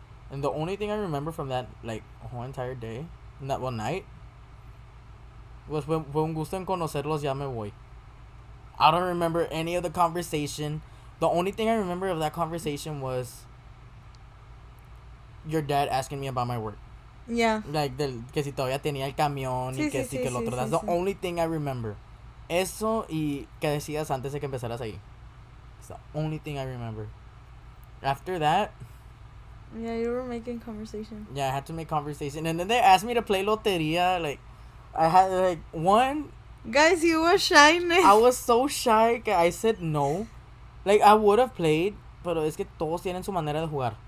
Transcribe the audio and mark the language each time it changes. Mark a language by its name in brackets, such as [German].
[English] And the only thing I remember from that, like, whole entire day, that one night, was [Spanish] fue un gusto en conocerlos, ya me voy. [English] I don't remember any of the conversation. The only thing I remember of that conversation was your dad asking me about my work. Yeah. [Spanish] Like, que si todavía tenía el camión y que si que el otro. That's the only thing I remember. Eso y que decías antes de que empezaras ahí. [English] It's the only thing I remember. After that... Yeah, you were making conversation. Yeah, I had to make conversation. And then they asked me to play loteria. Like, I had, like, one... Guys, you were shy. I was so shy que I said no. Like, I would have played, [Spanish] pero es que todos tienen su manera de jugar.